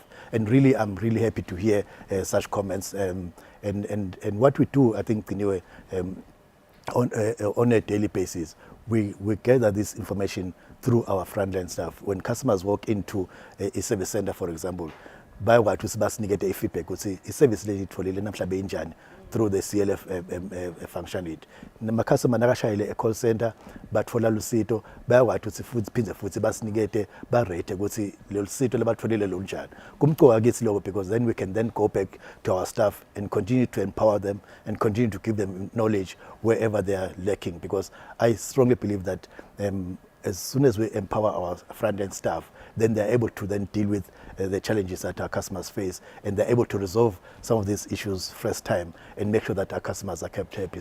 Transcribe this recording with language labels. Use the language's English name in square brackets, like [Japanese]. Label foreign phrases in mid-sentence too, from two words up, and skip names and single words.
[English] And really, I'm really happy to hear such comments. And what we do, I think, anyway, on a daily basis, we gather this information through our frontline staff. When customers walk into a service center, for example, by what we get a feedback, we say a service through the CLF function it. The customer [Swati] nakashayile [English] a call center [Swati] batfola lusito bayakwathi ukuthi futhi phindze futhi basinigete ba rate ukuthi lelo sito lebatfolile lunjani. Kumqoka kithi lokho, [English] because then we can then go back to our staff and continue to empower them and continue to give them knowledge wherever they are lacking, because I strongly believe that as soon as we empower our front-end staff, then they're able to then deal with the challenges that our customers face, and they're able to resolve some of these issues first time and make sure that our customers are kept happy.